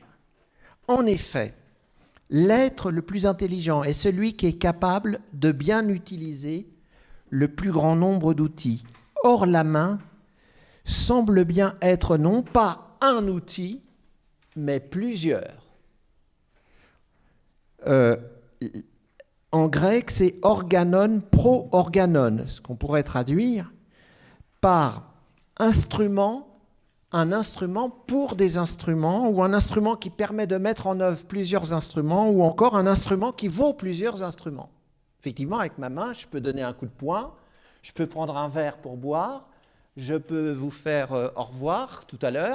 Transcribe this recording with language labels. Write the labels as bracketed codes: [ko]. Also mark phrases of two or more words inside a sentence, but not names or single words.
[fr] En effet, l'être le plus intelligent est celui qui est capable de bien utiliser le plus grand nombre d'outils. Or, la main semble bien être non pas un outil, mais plusieurs. En grec, c'est [el] όργανον προ όργανον, [fr] ce qu'on pourrait traduire par instrument, un instrument pour des instruments, ou un instrument qui permet de mettre en œuvre plusieurs instruments, ou encore un instrument qui vaut plusieurs instruments. Effectivement, avec ma main, je peux donner un coup de poing, je peux prendre un verre pour boire, je peux vous faire au revoir tout à l'heure.